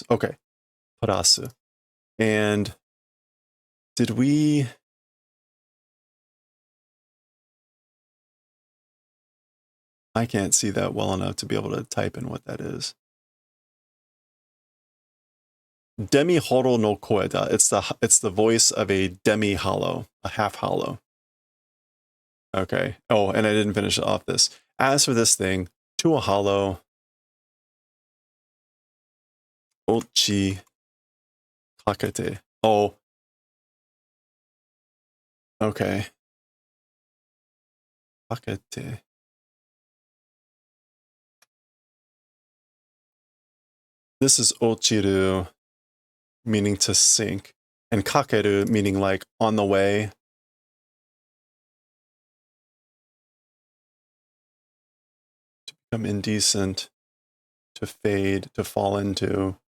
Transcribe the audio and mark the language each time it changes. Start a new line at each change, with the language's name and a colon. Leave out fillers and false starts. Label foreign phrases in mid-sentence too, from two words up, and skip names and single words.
English: Okay. Parasu. And did we... I can't see that well enough to be able to type in what that is.
Japanese: デミホロウの声だ.
English: It's the voice of a demi hollow, a half hollow. Okay. Oh, and I didn't finish off this. As for this thing, to a hollow.
Japanese: 落ちかけて. Oh.
English: Okay. Kakete. This is ochiru, meaning to sink, and kakeru, meaning like on the way. To become indecent, to fade, to fall into.